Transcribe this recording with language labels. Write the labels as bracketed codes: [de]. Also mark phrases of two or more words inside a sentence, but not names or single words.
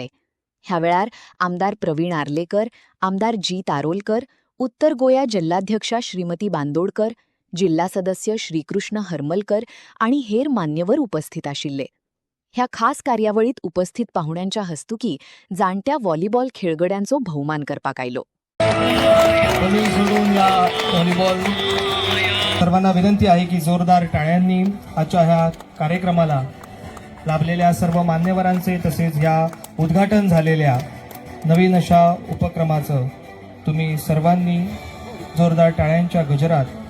[kok] ह्या वेळार आमदार प्रवीण आर्लेकर, आमदार जी तारोलकर, उत्तर गोया जिल्हाध्यक्षा श्रीमती बांदोडकर, जिल्हा सदस्य श्रीकृष्ण हरमलकर आणि हेर मान्यवर उपस्थित आशिल्ले. ह्या खास कार्यावळीत उपस्थित पाहुण्यांच्या हस्तुकी जाणत्या व्हॉलीबॉल खेळगड्यांचो भौमान करपाक आयलो. [mr] सर्वांना विनंती आहे की जोरदार टाळ्यांनी आजच्या ह्या कार्यक्रमाला लाभलेल्या सर्व मान्यवरांचे तसेच या उद्घाटन झालेल्या नवीन अशा उपक्रमाचं तुम्ही सर्वांनी जोरदार टाळ्यांच्या गजरात